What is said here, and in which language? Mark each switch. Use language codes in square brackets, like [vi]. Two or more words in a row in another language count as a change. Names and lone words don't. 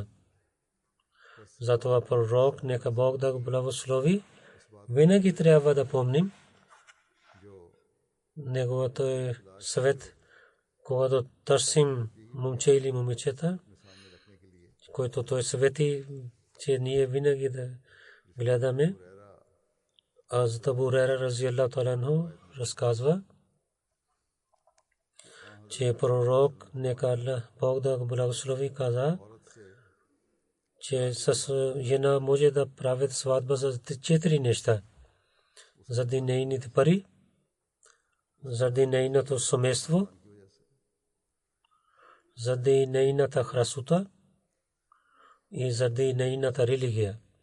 [bg] Затова пророк, нека Бог да го благослови, винаги трябва да помним неговото съвет, когато търсим момче или момичета, който той съвети, че ние винаги да гледаме. Аз Абу Хурайра [ar] رضي الله تعالى عنه [bg] разказва, че пророк, нека Аллах Бог да го благослови, каза, че с жена може да правят сватба за 4 неща. Заради нейните пари, заради нейното семейство, заради нейната красота и заради нейната религия.